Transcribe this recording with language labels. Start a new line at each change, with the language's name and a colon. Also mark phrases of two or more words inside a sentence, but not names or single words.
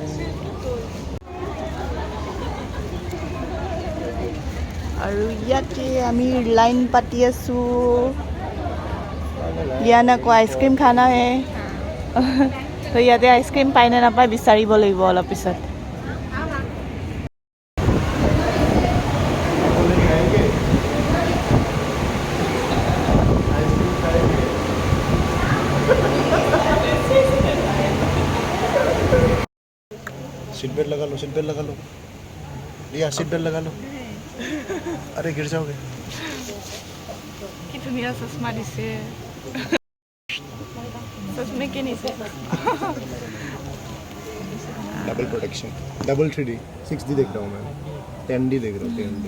Assamese: আৰু ইয়াতে আমি লাইন পাতি আছোঁ
Hindi: लियानाको आइसक्रीम खाना है तो
Assamese: ইয়াতে আইচক্ৰীম পায় নে নাপায় বিচাৰিব লাগিব অলপ পিছত
English: seat belt
Hindi: लगा लो
English: seat belt
Hindi: लगा लो या
English: seat belt
Hindi: लगा लो अरे गिर जाओगे
Assamese: কি ধুনীয়া চশমা দিছে চশমে কি নিছে
English: double protection
Hindi: डबल 3D 6D देख रहा हूँ मैं 10D देख रहा हूँ 10D